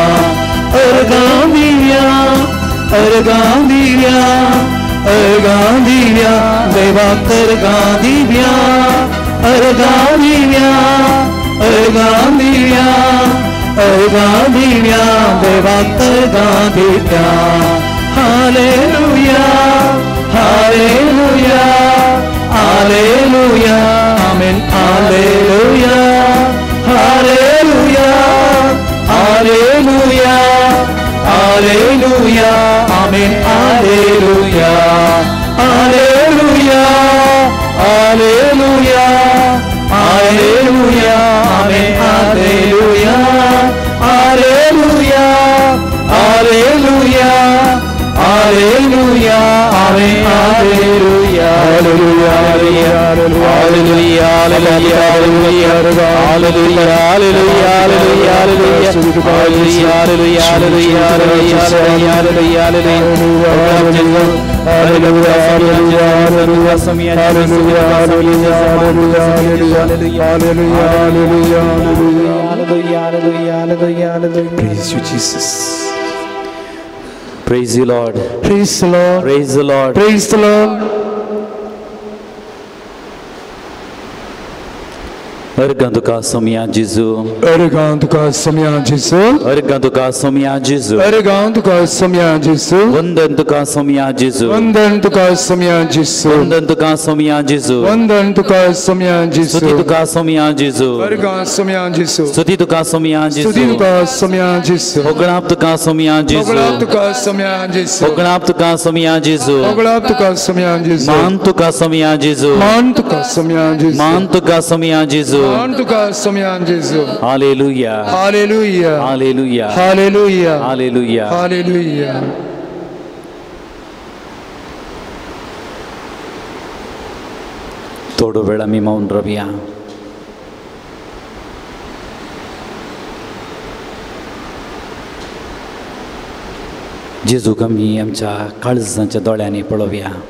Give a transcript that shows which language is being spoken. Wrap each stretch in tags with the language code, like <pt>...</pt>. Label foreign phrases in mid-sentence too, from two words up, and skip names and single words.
<kok>अर्गां दिव्या अर्गां दिव्या अर्गां दिव्या देवाक अर्गां दिव्या अर्गां दिव्या अर्गां दिव्या अर्गां दिव्या देवाक अर्गां दिव्या हालेलुया हालेलुया हालेलुया आमेन हालेलुया हालेलुया हालेलुया हालेलुया आमेन हालेलुया हालेलुया हालेलुया हालेलुया आमेन हालेलुया हालेलुया हालेलुया हालेलुया आमेन हालेलुया हालेलुया हालेलुया हालेलुया हालेलुया</kok> <en>Praise you, Jesus. Praise you, Lord. Praise the Lord. Praise the Lord. Praise the Lord.</en> <kok>Erganduka somia Jesu. Erganduka somia Jesu. Erganduka somia Jesu. Erganduka somia Jesu. Vandanduka somia Jesu. Vandanduka somia Jesu. Vandanduka somia Jesu. Vandanduka somia Jesu. Sutituka somia Jesu. Ergan somia Jesu. Sutituka somia Jesu. Sutituka somia Jesu. Ognaptuka somia Jesu. Oglaptuka somia Jesu. Ognaptuka somia Jesu. Oglaptuka somia Jesu. Mantuka somia Jesu. Mantuka somia Jesu. Mantuka somia Jesu. Mantuka somia Jesu. Hallelujah. Hallelujah. Hallelujah. Hallelujah. Hallelujah. Hallelujah. थोडो वेळ आम्ही मौन राहूया. जेजूक आमी आमच्या काळजांच्या दोळ्यांनी पळोवया.</kok>